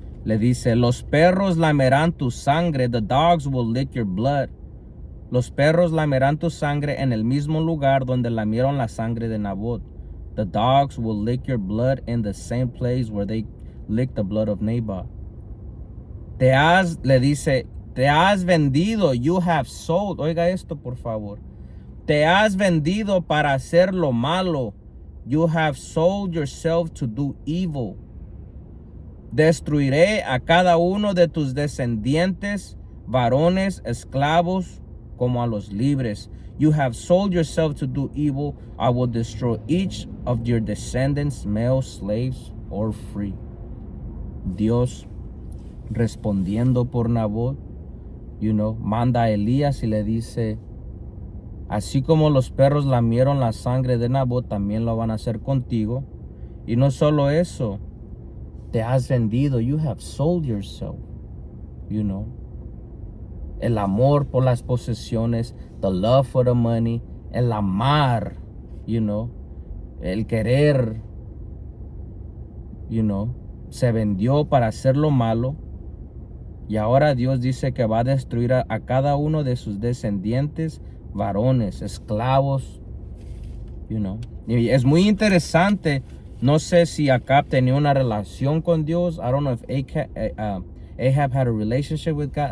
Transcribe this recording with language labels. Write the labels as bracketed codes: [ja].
[es] Le dice, los perros lamerán tu sangre, [en] the dogs will lick your blood. [es] Los perros lamerán tu sangre en el mismo lugar donde lamieron la sangre de Nabot. [en] The dogs will lick your blood in the same place where they licked the blood of Naboth. [es] Le dice, te has vendido, [en] you have sold. [es] Oiga esto, por favor. Te has vendido para hacer lo malo. [en] You have sold yourself to do evil. [es] Destruiré a cada uno de tus descendientes, varones, esclavos, como a los libres. [en] You have sold yourself to do evil. I will destroy each of your descendants, male, slaves, or free. [es] Dios, respondiendo por Nabot, manda a Elías y le dice, así como los perros lamieron la sangre de Nabot, también lo van a hacer contigo. Y no solo eso, te has vendido, [en] you have sold yourself, [es] El amor por las posesiones, [en] the love for the money, [es] el amar, el querer, se vendió para hacer lo malo. Y ahora Dios dice que va a destruir a cada uno de sus descendientes, varones, esclavos, Y es muy interesante. No sé si Acab tenía una relación con Dios. [en] I don't know if Ahab had a relationship with God.